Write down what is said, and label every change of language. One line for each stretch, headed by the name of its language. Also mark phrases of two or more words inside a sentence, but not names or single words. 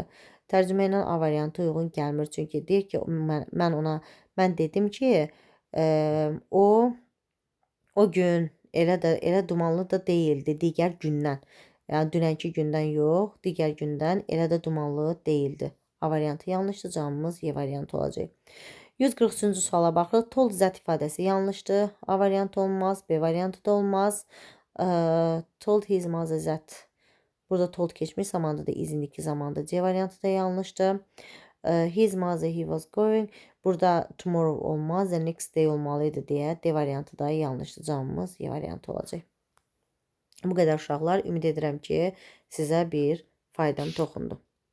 Azerbaijani: Tərcümə ilə A variantı uyğun gəlmir. Çünki deyir ki, mən dedim ki, o gün elə dumanlı da deyildi, digər gündən. Yəni dünənki gündən yox, digər gündən elə də dumanlı deyildi. A variantı yanlışdır. Cavabımız Y variantı olacaq. 143-cü suala baxırıq.
English: Told zət
Azerbaijani: ifadəsi yanlışdır. A variantı olmaz, B variantı da olmaz.
English: Told his mother that.
Azerbaijani: Burada told keçmiş zamandadır, is indiki zamanda. C variantı da yanlışdır.
English: His mother he was going.
Azerbaijani: Burada tomorrow olmaz,
English: the next day olmalıydı deyə D variantı da yanlışdır.
Azerbaijani: Cavabımız Y variantı olacaq. Bu qədər uşaqlar. Ümid edirəm ki, sizə bir faydam toxundu.